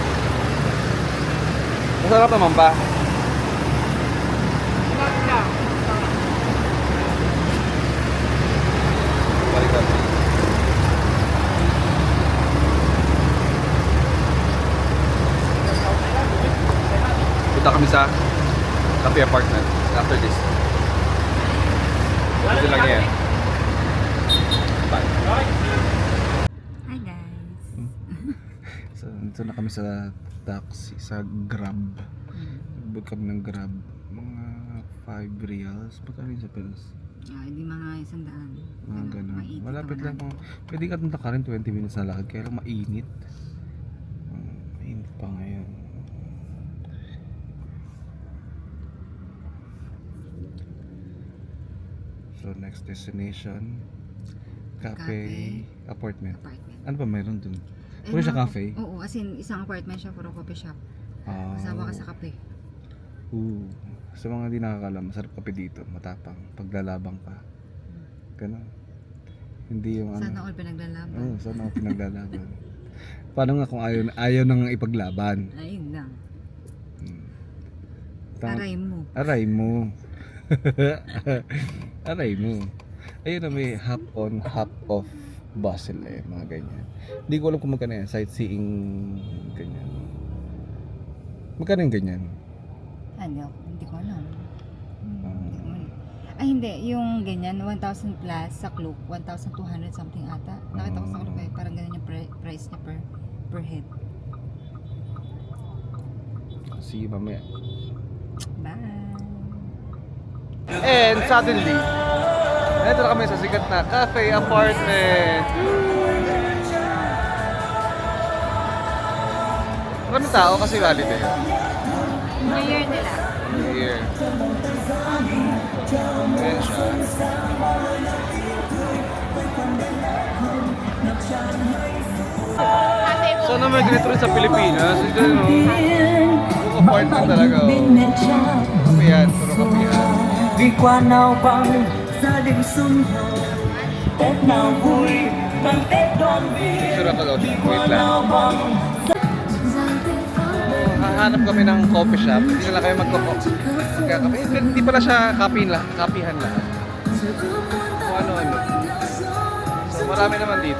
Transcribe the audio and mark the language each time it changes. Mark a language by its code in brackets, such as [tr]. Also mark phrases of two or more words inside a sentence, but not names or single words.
[tl] Masarap naman ba? Balikan. Punta kami sa cafe apartment [en] after this. [tl] Ito lang yan. Bye. [en] Hi guys. [tl] So, dito na kami sa taxi, sa Grab. Nag-book kami ng Grab. Mga 5 reals. Magkano yun sa Pilas? Hindi mga 100. Mga ganun. Mainit Malapit naman. lang kung pwede ka tunta ka rin 20 minutes na lakad. Kaya lang mainit. Mainit pa ngayon. [en] So next destination, cafe, apartment. Apartment. [tl] Ano ba mayroon dun? Puro siya cafe? Oo, [en] as in [tl] isang apartment siya, puro [en] coffee shop. [tl] Kasama ka sa kape. Sa mga di nakakalam, masarap kape dito, matapang, paglalabang ka. Ganun. Hindi yung Sana ano. all pinaglalaban. Oo, sana ako pinaglalaban. Paano nga kung ayaw nang ipaglaban? Ayun lang. Tama- Aray mo. Aray mo. Aray mo. Ayun na may [en] hop on, hop off bustle [tl] eh, mga ganyan. Hindi ko alam kung magkano yan, sightseeing ganyan. Magkano yung ganyan? Hindi ko alam. Ay hindi, yung ganyan, 1,000 plus sa Klook, 1,200 something ata. Nakita ko sa Klook eh, parang ganyan yung price niya [en] per head. See you [tl] mamaya. [en] Bye! And suddenly, [tl] nandito na kami sa sikat na cafe apartment. Maraming tao kasi holiday. [en] New Year [tl] nila. [en] New Year. [tl] Ayan siya. Sana may ganito rin sa Pilipinas. Ito yun, no? Puro apartment talaga, oh. Kapihan, puro kapihan. [vi] Đi qua nào bằng gia đình sum họp Tết nào vui bằng Tết đoàn viên [tl] Picture ako daw. Wait lang. [vi] nào bằng [tl] Hahanap kami ng coffee shop. Hindi na lang kayo magkakape. Hindi pala siya kapihan lahat. Kung ano. So marami naman dito.